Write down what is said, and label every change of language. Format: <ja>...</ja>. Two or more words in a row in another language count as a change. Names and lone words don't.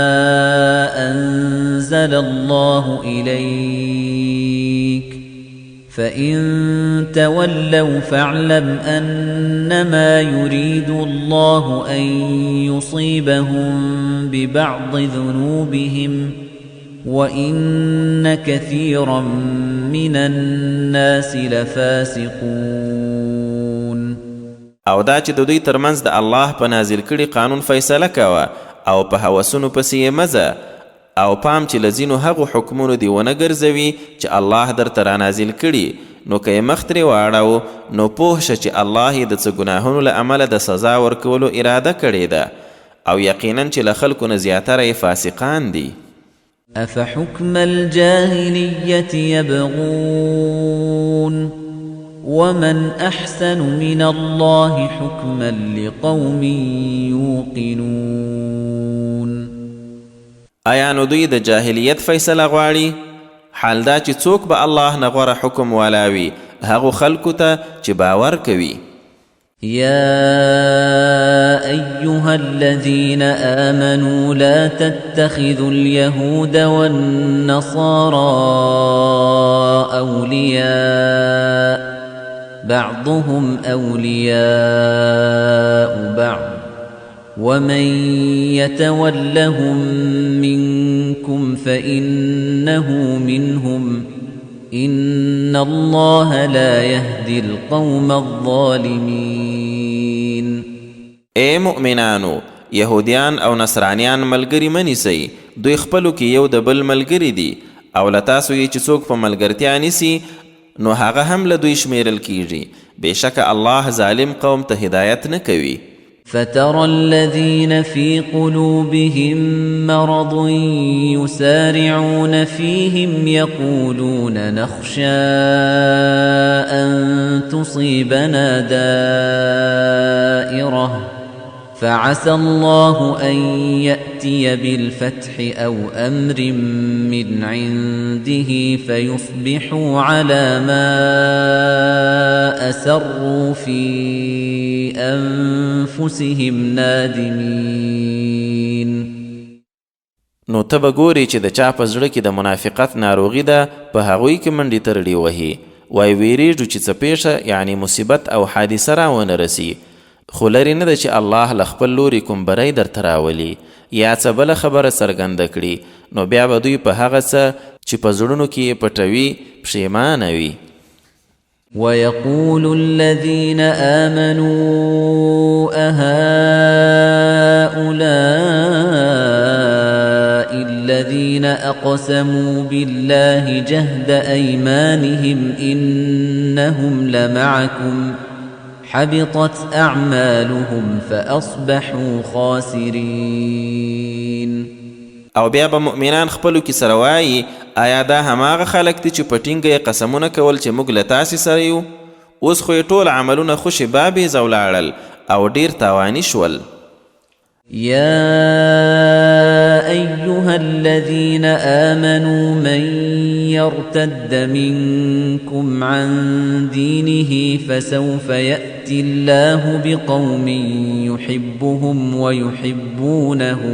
<ar>أَنزَلَ اللَّهُ إِلَيْكَ ۖ فَإِن تَوَلَّوْا فَاعْلَمْ أَنَّمَا يُرِيدُ اللَّهُ أَن يُصِيبَهُم بِبَعْضِ ذُنُوبِهِمْ ۗ وَإِنَّ كَثِيرًا مِّنَ النَّاسِ لَفَاسِقُونَ.</ar> <ps>او دا چې د دوی ترمنځ د الله په نازل کړي قانون فیصله کوه، او په هوسونو پسې یې مه ځه، او پام چې له ځینو هغو حکمونو دې ونه ګرځوي چې الله درته رانازل کړي، نو که یې مخ ترې واړو نو پوه شه چې الله یې د څه ګناهونو له امله د سزا ورکولو اراده کړې ده، او یقینا چې له خلکو نه زیاتره یې فاسقان دي.</ps> <ar>أَفَحُكْمَ الْجَاهِلِيَّةِ يَبْغُونَ وَمَنْ أَحْسَنُ مِنَ اللَّهِ حُكْمًا لِقَوْمٍ يُوقِنُونَ.</ar> <ps>آیا نو دوی د جاهلیت فیصله غواړي؟ حال دا چې څوک به الله نه غوره حکم والاوي هغو خلکو ته چې باور کوي.</ps> <ar>يا أيها الذين آمنوا لا تتخذوا اليهود والنصارى أولياء بعضهم أولياء بعض ومن يتولهم منكم فإنه منهم إن الله لا يهدي القوم الظالمين.</ar> <ps>اے مؤمنانو، يهوديان او نصرانيان ملګری منیسئ، دوی خپلو کې یو د بل ملګری دي، او له تاسو یې چې څوک په ملګرتیا نیسي نو هغه هم له دوی شمیرل کیږي. بېشکه الله ظالم قوم ته هدایت نه کوي.</ps> <ar>فترى الذين في قلوبهم مرض يسارعون فيهم يقولون نخشى أن تصيبنا دائرة فعسى الله أن يأتي بالفتح أو أمر من عنده فيصبحوا على ما أسروا في أنفسهم نادمين.</ar> <ps>نو ته به ګورې چې د چا په زړه کې د منافقت ناروغي ده، په هغوی کې منډې ترړې وهي، وایي ویرېږو چې څه پیښه یعنی مصیبت او حادثه راونه رسي، خو لرې نه ده چې الله له خپل لوري کوم بری درته راولي یا څه بله خبره څرګنده کړي، نو بیا به دوی په هغه څه چې په زړونو کې یې پټوي پښیمانه وي.</ps> <ar>ويقول الذين آمنوا أهؤلاء الذين أقسموا بالله جهد أيمانهم إنهم لمعكم حبطت أعمالهم فأصبحوا خاسرين.</ar> <ps>او بیا به مؤمنان خپلو کې سره وایي آیا دا هماغه خلک دي چې په ټینګه یې قسمونه کول چې موږ له تاسې سره یو، اوس خو یې ټول عملونه خوشې بابیزه ولاړل او ډیر تاواني شول.</ps> <ar>يا أيها الذين آمنوا من يرتد منكم عن دينه فسوف يأتي الله بقوم يحبهم ويحبونه</ar>